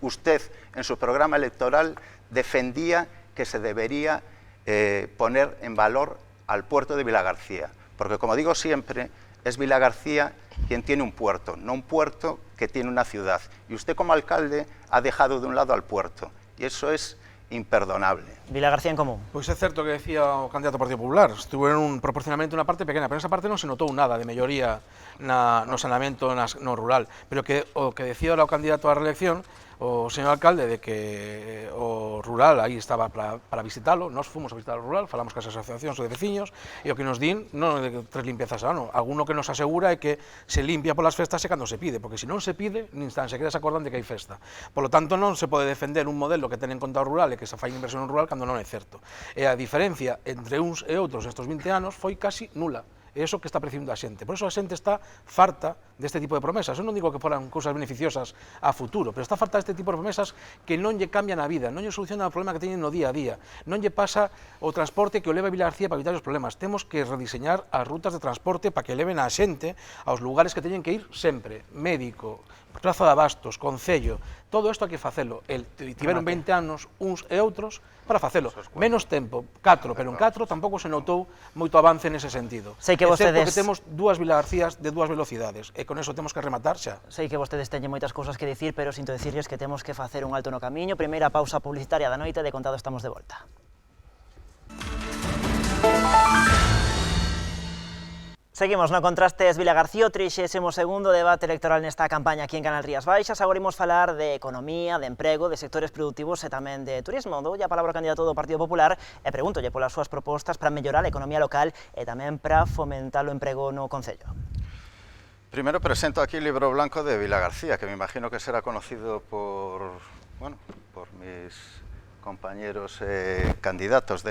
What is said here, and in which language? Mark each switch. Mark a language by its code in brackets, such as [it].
[es] Usted, en su programa electoral, defendía que se debería poner en valor al puerto de Vilagarcía. Porque, como digo siempre, es Vilagarcía quien tiene un puerto, no un puerto que tiene una ciudad. Y usted, como alcalde, ha dejado de un lado al puerto. Y eso es imperdonable. Vilagarcía en Común. [gl] Pois é certo que decía o candidato ao Partido Popular, estuveron proporcionalmente unha parte pequena, pero esa parte non se notou nada de melloría no saneamento no rural, pero que o que decía o candidato á reelección, o señor alcalde, de que o rural aí estaba para visitalo, nós fomos a visitar o rural, falamos cas asociacións de veciños, e o que nos din non é de 3 limpiezas ao ano, alguno que nos asegura é que se limpia polas festas e cando se pide, porque se non se pide, nin tan sequera se acordan de que hai festa. [es] Por lo tanto, [gl] non se pode defender un modelo que ten en conta o rural e que se fai inversión no rural cando non é certo. E a diferencia entre uns e outros nestes 20 anos foi casi nula. É iso que está percibindo a xente. Por iso a xente está farta deste tipo de promesas. Eu non digo que foran cousas beneficiosas a futuro, pero está farta deste tipo de promesas que non lle cambian a vida, non lle solucionan o problema que teñen no día a día, non lle pasa o transporte que o leva a Vilagarcía para evitar os problemas. Temos que rediseñar as rutas de transporte para que leven a xente aos lugares que teñen que ir sempre. Médico, Praza de Abastos, Concello, todo isto hai que facelo. Tiveron 20 anos uns e outros para facelo. Menos tempo, 4, pero en 4 tampouco se notou moito avance nese sentido. Sei que vostedes... porque temos 2 Vilagarcías de 2 velocidades, e con eso temos que rematar xa. Sei que vostedes teñen moitas cousas que dicir, pero sinto dicirles que temos que facer un alto no camiño. Primeira pausa publicitaria da noite, de contado estamos de volta. Seguimos no Contrastes Vilagarcía, o 32º debate electoral nesta campaña aquí en Canal Rías Baixas. Agora imos falar de economía, de emprego, de sectores productivos e tamén de turismo. Dou a palabra ao candidato do Partido Popular e pregúntolle polas súas propostas para mellorar a economía local e tamén para fomentar o emprego no Concello. [es] Primero presento aquí el libro blanco de Vilagarcía, que me imagino que será conocido por mis compañeros candidatos.